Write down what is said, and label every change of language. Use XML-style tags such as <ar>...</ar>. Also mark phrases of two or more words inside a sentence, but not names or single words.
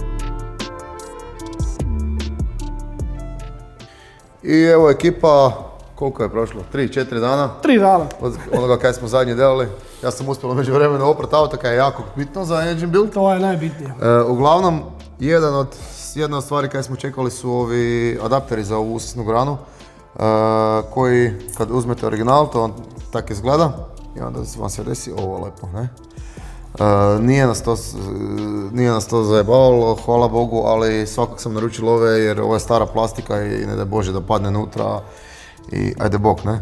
<hr>I evo ekipa koliko je prošlo? 3-4 dana 3 dana. od onoga kaj smo zadnje delali. Ja sam uspjelo među vremenu oprati auto kaj je jako bitno za</hr> <en>engine build.</en> <hr>To je najbitnije. Uglavnom, jedna od stvari kaj smo čekali su ovi adapteri za ovu usisnu granu, koji kad uzmete original, to on tak izgleda i onda vam se desi ovo lepo, ne? Nije nas to zajebavalo, hvala Bogu, ali svakak sam naručil ove jer ovo je stara plastika i ne daj Bože da padne nutra i ajde bok, ne?</hr>